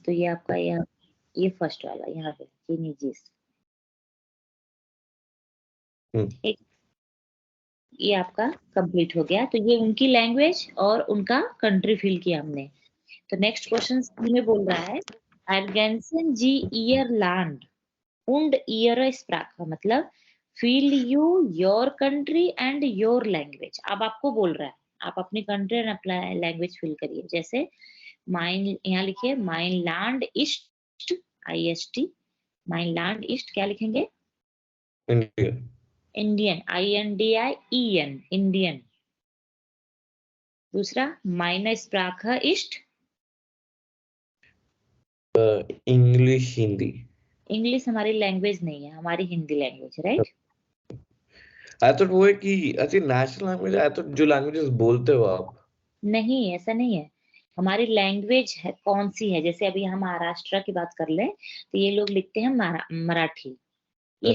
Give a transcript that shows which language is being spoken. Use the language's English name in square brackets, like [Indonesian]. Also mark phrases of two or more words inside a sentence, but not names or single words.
[Hindi] तो ये आपका ये फर्स्ट वाला यहाँ पे चीनीजीस. ये आपका कंप्लीट हो गया. तो ये उनकी लैंग्वेज और उनका कंट्री फिल किया हमने. तो नेक्स्ट क्वेश्चन में बोल रहा है [German] Ergänzen Sie Ihr Land und ihre Sprache, [English] मतलब fill you your country and your language. [Hindi] अब आपको बोल रहा है आप अपनी [English] country and [Hindi] अपना लैंग्वेज फिल करिए. जैसे माइन, यहाँ लिखिए [German] mein Land ist, [Hindi] IST, [German] mein Land ist [Hindi] क्या लिखेंगे? इंडिया, इंडियन, INDIEN, इंडियन। [German] दूसरा meine Sprache ist, [Hindi] इंग्लिश, हिंदी। इंग्लिश हमारी लैंग्वेज नहीं है, हमारी हिंदी लैंग्वेज, राइट? [English] I thought [Hindi] वो है कि अच्छी [English] national language, I thought [Hindi] जो लैंग्वेजेस बोलते हो आप। नहीं, ऐसा नहीं है। हमारी लैंग्वेज है कौन सी है, जैसे अभी हम महाराष्ट्र की बात कर लें तो ये लोग लिखते हैं मराठी, ये